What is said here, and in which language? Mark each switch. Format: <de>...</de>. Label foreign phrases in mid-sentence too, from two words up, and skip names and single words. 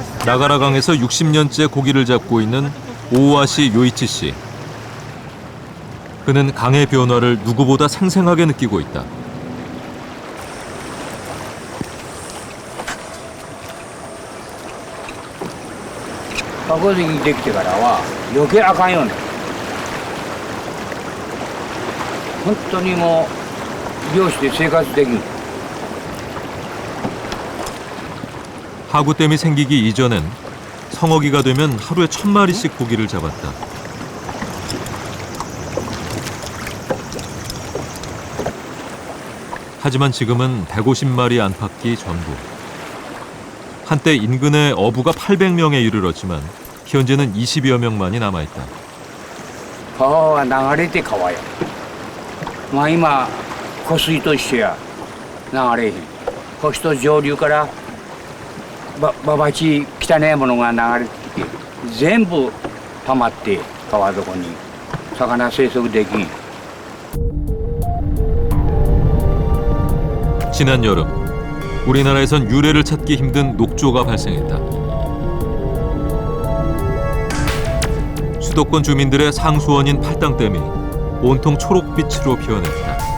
<ko>나가라강에서 60년째 고기를 잡고 있는 오와시 요이치 씨. 그는 강의 변화를 누구보다 생생하게 느끼고 있다.</ko> <ja>箱釣りできてからは余計あかんようになる。本当にもう漁師で生活できん。</ja> <ko>하구댐이 생기기 이전엔 성어기가 되면 하루에 1000마리씩 고기를 잡았다. 하지만 지금은 150마리 안팎이 전부. 한때 인근의 어부가 800명에 이르렀지만 현재는 20여 명만이 남아있다.</ko> <ja>川が流れて川や。まあ今湖水と一緒や。流れへん。星と上流からババチ汚いものが流れてきて全部溜まって川底に魚生息できん。</ja> <ko>지난 여름 우리나라에선 유래를 찾기 힘든 녹조가 발생했다. 수도권 주민들의 상수원인 팔당댐이 온통 초록빛으로 피어났다.</ko>